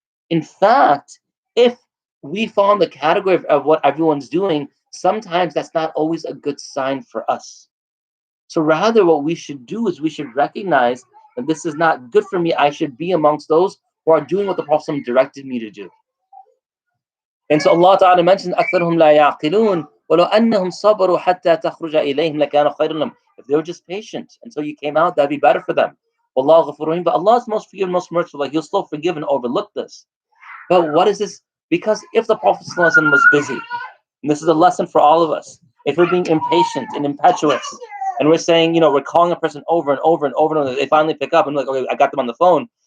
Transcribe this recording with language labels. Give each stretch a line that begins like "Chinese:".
English: In fact, if we fall in the category of what everyone's doing, sometimes that's not always a good sign for us. So rather, what we should do is we should recognize that this is not good for me. I should be amongst those who are doing what the Prophet directed me to do.
Arabic: And so Allah Ta'ala mentions, أَكْثَرُهُمْ لَا يَعْقِلُونَ وَلَوْ أَنَّهُمْ صَبَرُوا حَتَّى تَخْرُجَ إِلَيْهِمْ لَكَانَ خَيْرًا لَهُمْ.
English: If they were just patient until you came out, that'd be better for them.
Arabic: وَاللَّهُ غَفُورٌ رَحِيمٌ.
English: But Allah is most forgiving, most merciful. He'll still forgive and overlook this. But what is this? Because if the Prophet ﷺ was busy, and this is a lesson for all of us, if we're being impatient and impetuous, and we're saying, we're calling a person over and over and over, and they finally pick up and like, okay, I got them on the phone.